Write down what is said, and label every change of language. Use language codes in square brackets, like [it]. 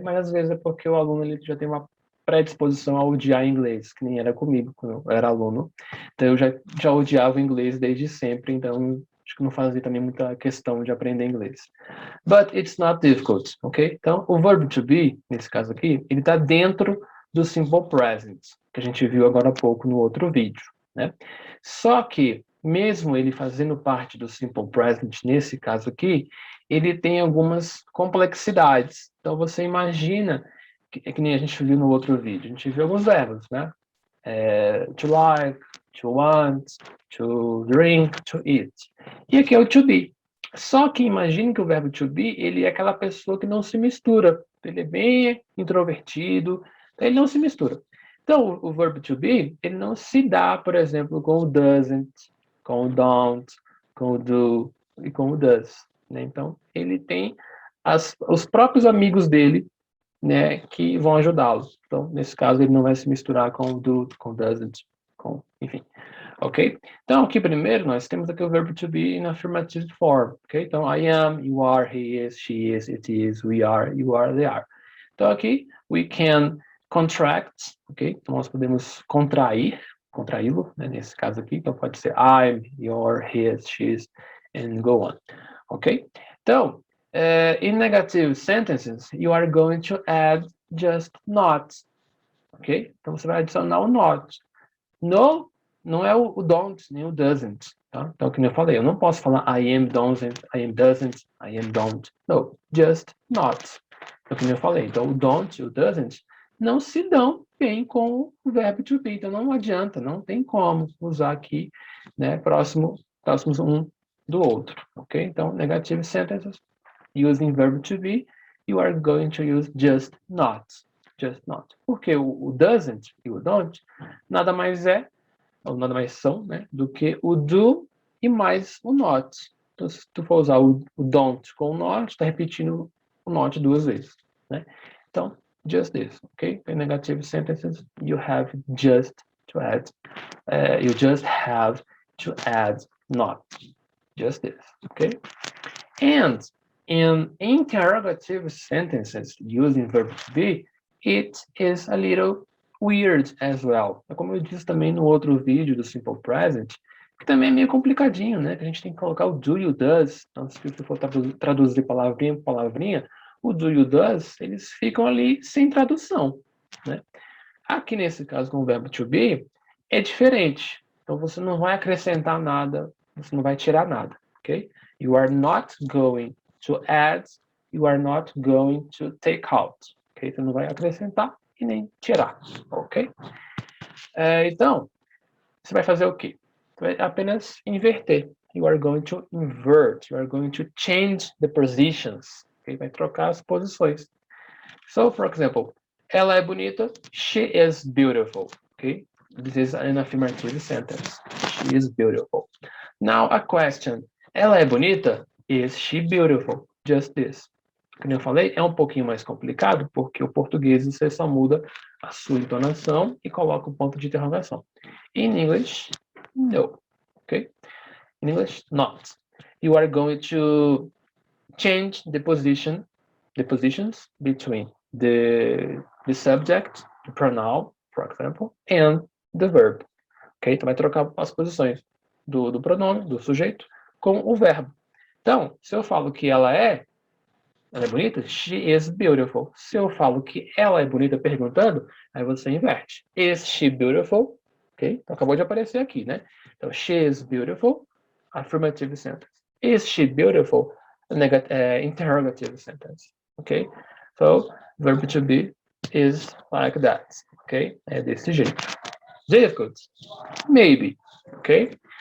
[pt] Mas, às vezes, é porque o aluno ele já tem uma predisposição a odiar inglês, que nem era comigo quando eu era aluno. Então, eu já odiava o inglês desde sempre, então acho que não fazia também muita questão de aprender inglês. [en] But it's not difficult, ok? [pt] Então, o verb to be, nesse caso aqui, ele está dentro do simple present, que a gente viu agora há pouco no outro vídeo, né? Só que, mesmo ele fazendo parte do simple present, nesse caso aqui, ele tem algumas complexidades. Então, você imagina, que nem a gente viu no outro vídeo, a gente viu alguns verbos, né? [en] To like, to want, to drink, to eat. [pt] E aqui é o to be. Só que imagine que o verbo to be, ele é aquela pessoa que não se mistura. Ele é bem introvertido, ele não se mistura. Então, o verbo to be, ele não se dá, por exemplo, com o doesn't, com o don't, com o do e com o does, né? Então, ele tem os próprios amigos dele, né, que vão ajudá-lo. Então, nesse caso, ele não vai se misturar com o do, com o doesn't, enfim. Ok? Então, aqui primeiro nós temos aqui o verbo to be [en] in affirmative form. Ok? Então, I am, you are, he is, she is, it is, we are, you are, they are. Então, aqui, we can contract, ok? [pt] Então, nós podemos contraí-lo, né, nesse caso aqui. Então, pode ser [en] I'm, your, his, she's, and go on. Ok? Então, in negative sentences, you are going to add just not. Ok? [pt] Então, você vai adicionar o not. No não é o don't, nem o doesn't. Tá? Então, como eu falei, eu não posso falar [en] I am doesn't, I am don't. No, just not. [pt] Então, como eu falei, então o don't e o doesn't não se dão bem com o verbo to be. Então, não adianta, não tem como usar aqui, né, próximos um do outro, ok? [en] Então, negative sentences, using verb to be, you are going to use just not. Just not. [pt] Porque o doesn't e o don't nada mais é ou nada mais são, né, do que o do e mais o not. Então, se tu for usar o don't com o not, está repetindo o not duas vezes, né? [en] Então, just this, okay? In negative sentences, you have just to add, you just have to add not. Just this, okay? And in interrogative sentences using verb to be, it is a little weird as well. [pt] Como eu disse também no outro vídeo do Simple Present, que também é meio complicadinho, né? Que a gente tem que colocar o do e o does. Então, se você for traduzir palavrinha por palavrinha, o do e o does, eles ficam ali sem tradução, né? Aqui nesse caso, com o verbo to be, é diferente. Então, você não vai acrescentar nada, você não vai tirar nada, ok? [en] You are not going to add, you are not going to take out, ok? [pt] Você não vai acrescentar e nem tirar, ok? Então, você vai fazer o quê? Você vai apenas inverter. [en] You are going to invert, you are going to change the positions, ok? [pt] Vai trocar as posições. [en] So, for example, [pt] ela é bonita, [en] she is beautiful, okay? This is an affirmative sentence. She is beautiful. Now, a question. [pt] Ela é bonita? [en] Is she beautiful? Just this. [pt] Como eu falei, é um pouquinho mais complicado, porque o português você só muda a sua entonação e coloca o ponto de interrogação. [en] In English, no. Okay? In English, not. You are going to change the positions between the subject, the pronoun, for example, and the verb. Ok? [pt] Então vai trocar as posições do pronome, do sujeito, com o verbo. Então, se eu falo que ela é bonita, [en] she is beautiful. [pt] Se eu falo que ela é bonita perguntando, aí você inverte. [en] Is she beautiful? [pt] Ok? Então acabou de aparecer aqui, né? [en] Então, she is beautiful, affirmative sentence. Is she beautiful? Interrogative sentence. Okay? So, verb to be is like that. Ok? [pt] É desse jeito. [en] Difficult? Maybe. Ok?